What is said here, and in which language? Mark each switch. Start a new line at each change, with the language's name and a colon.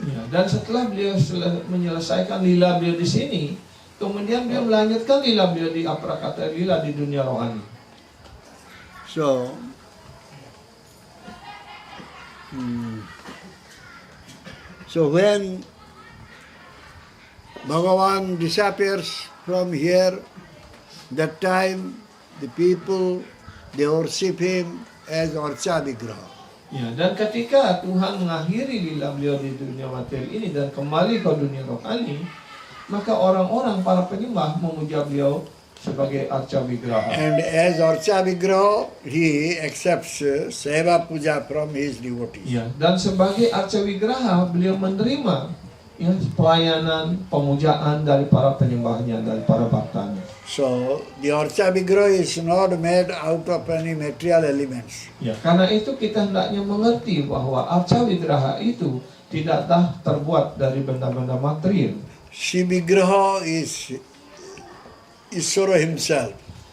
Indonesian: Ya, dan setelah beliau menyelesaikan lila beliau di sini, kemudian beliau melanjutkan lila beliau di aprakata lila di dunia rohani.
English: So, so when Bhagavan disappears from here, that time the people, they worship him as Archa Vigraha.
Indonesian: Ya, dan ketika Tuhan mengakhiri lila beliau di dunia materi ini dan kembali ke dunia rohani, maka orang-orang para penyembah memuja beliau sebagai Arca Vigraha.
English: And as Archa Vigraha, he accepts Seva Puja from his devotees.
Indonesian: Ya, dan sebagai Arca Vigraha beliau menerima ya, pelayanan, pemujaan dari para penyembahnya, dari para baktanya.
English: So, the Archa Vigraha is not made out of any material elements.
Indonesian: Ya, karena itu kita hendaknya mengerti bahwa Arca Vigraha itu tidaklah terbuat dari benda-benda material.
English: Sri Vigraha is Ishvara himself.